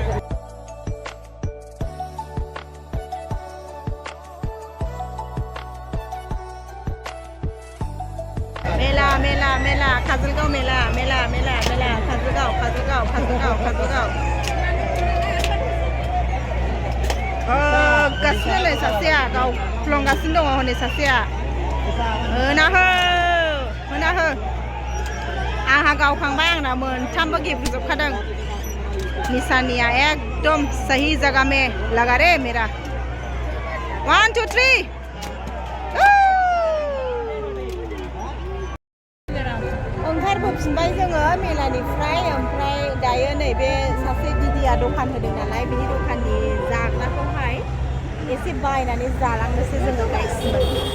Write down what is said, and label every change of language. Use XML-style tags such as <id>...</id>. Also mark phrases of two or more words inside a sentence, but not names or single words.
<brx>मेला काजलगाव मेला काजलगाव थुलंगासिनोलै सासेया गाव थुलंगासिनो दङ हनै सासेया होना हो आंहा गावखांबाय आंना मोनथामबो गेब्रुजोबखादों निसानिया</brx> <hi>एकदम सही जगह में लगा रे मेरा</hi> <brx>1 2 3 ओंखारबोफिनबाय जोङो मेलानिफ्राय ओमफ्राय दायो नैबे सासे दिदिया दखान होदों नालाय बिनि दखाननि जाग्राखौहाय एसे बायनानै जालांनोसै जोङो गाइसमोन</brx>